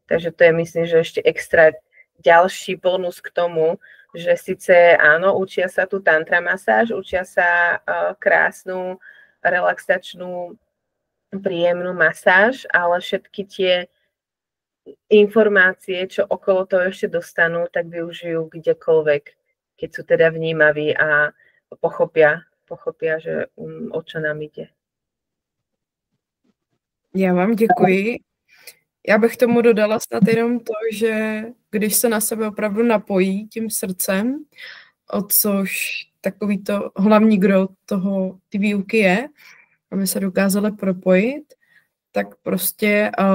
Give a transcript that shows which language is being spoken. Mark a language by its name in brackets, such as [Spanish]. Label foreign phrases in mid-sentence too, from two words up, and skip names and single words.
[Slovak] Takže to je, myslím, že ešte extra ďalší bonus k tomu, že síce áno, učia sa tu tantra masáž, učia sa krásnu, relaxačnú, príjemnú masáž, ale všetky tie informácie, čo okolo toho ešte dostanú, tak využijú kdekoľvek, keď sú teda vnímaví a pochopia, že o čo nám ide. [Czech] Já vám děkuji. Já bych tomu dodala snad jenom to, že když se na sebe opravdu napojí tím srdcem, o což takový to hlavní gro ty výuky je, aby se dokázali propojit, tak prostě